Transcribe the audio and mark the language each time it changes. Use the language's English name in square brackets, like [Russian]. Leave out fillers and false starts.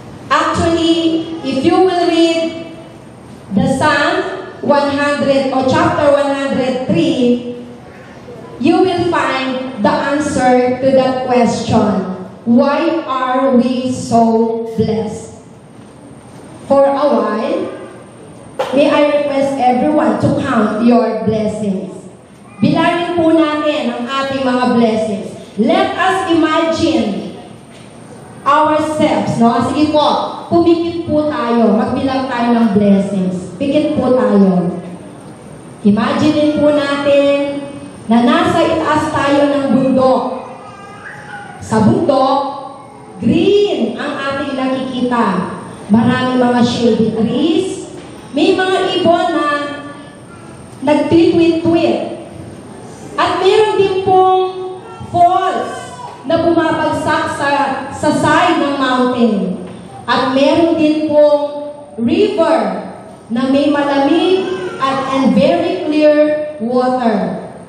[English] Actually, if you will read the Psalm 100 or chapter 103, you will find the answer to that question. Why are we so blessed? For a while, may I request everyone to count your blessings. [Filipino] Bilangin po natin ang ating mga blessings. [English] Let us imagine ourselves, no? [Filipino] Sige po, pumikit po tayo, magbilang tayo ng blessings. Pikit po tayo. Imagine po natin na nasa itaas tayo ng bundok. Sa bundok, green ang ating nakikita. Maraming mga [English] shady trees. [Filipino] May mga ibon na nagtitwit-twit. At meron din pong falls na bumabagsak sa side ng mountain. At meron din pong river na may malamig [English] and very clear water.